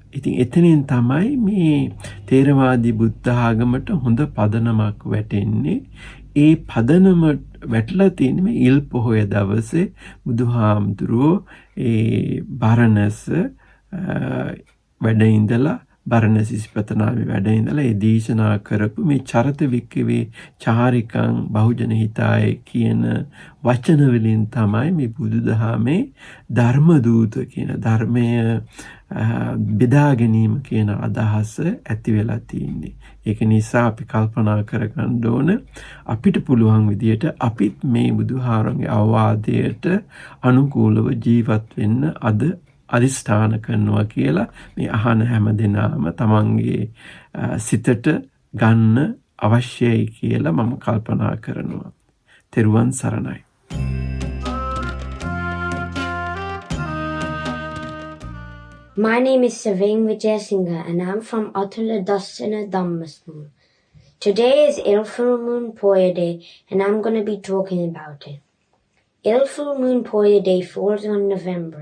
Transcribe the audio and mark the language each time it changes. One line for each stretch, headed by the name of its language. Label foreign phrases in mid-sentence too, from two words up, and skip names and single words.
Sinhala: ඉතින් එතනින් තමයි මේ තේරවාදී බුද්ධ ආගමට හොඳ පදනමක් වැටෙන්නේ. ඒ පදනම වැටලා තියෙන්නේ මේ ඉල් පොහොය දවසේ බුදුහාමුදුරුවෝ ඒ බරණැස වැඩ ඉඳලා බරණැස ඉස්පතනාවේ වැඩ ඉඳලා ඒ දේශනා කරපු මේ
Pali: චරත වික්කවේ චාරිකං බහුජන හිතාය
Sinhala: කියන වචන වලින් තමයි මේ බුදුදහමේ ධර්ම දූත කියන ධර්මය බෙදා ගැනීම කියන අදහස ඇති වෙලා තියෙන්නේ. ඒක නිසා අපි කල්පනා කරගන්න ඕන අපිට පුළුවන් විදියට අපිත් මේ බුදුහාරන්ගේ අවවාදයට අනුකූලව ජීවත් වෙන්න අද අදිස්ථාන කරනවා කියලා මේ අහන හැම දෙනාම තමන්ගේ සිතට ගන්න අවශ්‍යයි කියලා මම කල්පනා කරනවා. තෙරුවන් සරණයි.
English: My name is Saving Vijayasinghe and I'm from Atula Dasana Dhamma School. Today is Il Full Moon POYA Day and I'm going to be talking about it. Il Full Moon POYA Day falls on November.